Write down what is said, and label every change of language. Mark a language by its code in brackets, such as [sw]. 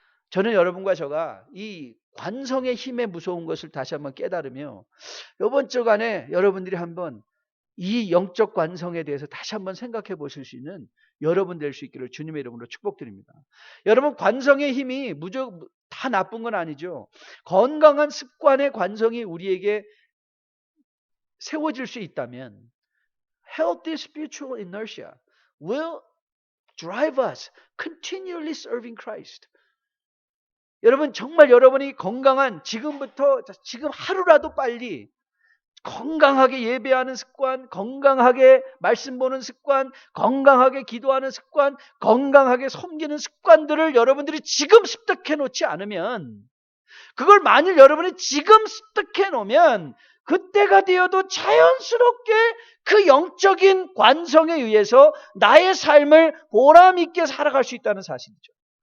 [ko] 저는 여러분과 제가 이 관성의 힘의 무서운 것을 다시 한번 깨달으며 이번 주간에 여러분들이 한번 이 영적 관성에 대해서 다시 한번 생각해 보실 수 있는 여러분 될 수 있기를 주님의 이름으로 축복드립니다. 여러분, 관성의 힘이 무조건 다 나쁜 건 아니죠. 건강한 습관의 관성이 우리에게 세워질 수 있다면 [en] healthy spiritual inertia will drive us continually serving Christ. [ko] 여러분, 정말 여러분이 건강한 지금 하루라도 빨리 건강하게 예배하는 습관, 건강하게 말씀 보는 습관, 건강하게 기도하는 습관, 건강하게 섬기는 습관들을 여러분들이 지금 습득해 놓지 않으면, 그걸 만일 여러분이 지금 습득해 놓으면 그때가 되어도 자연스럽게 그 영적인 관성에 의해서 나의 삶을 보람 있게 살아갈 수 있다는 사실이죠.